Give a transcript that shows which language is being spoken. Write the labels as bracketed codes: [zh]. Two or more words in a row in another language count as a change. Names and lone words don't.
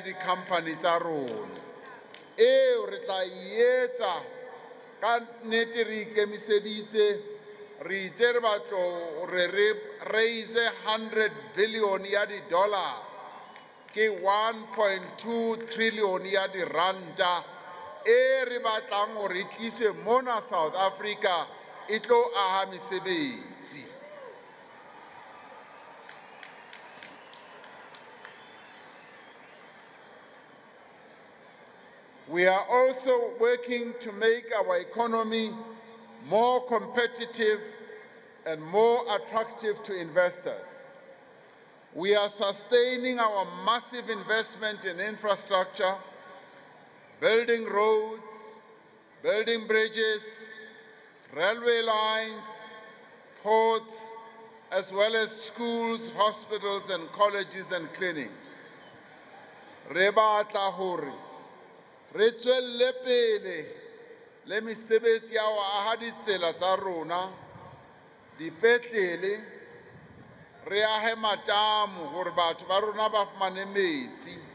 [st] di-company tsa rona eo re tla etsa ka nnete re ikemiseditse re itse re batlo re raise 100 billion ya di-dollars ke 1.2 trillion ya diranta e re batlang gore e tlise mona South Africa e tlo aha mesebetsi. [en] We are also working to make our economy more competitive and more attractive to investors. We are sustaining our massive investment in infrastructure, building roads, building bridges, railway lines, ports, as well as schools, hospitals, and colleges and clinics. [st] Re batla hore re tswelle pele le mesebetsi ya ho aha ditsela tsa rona, dipetlele, re ahe matamo gore batho ba rona ba fumane metsi.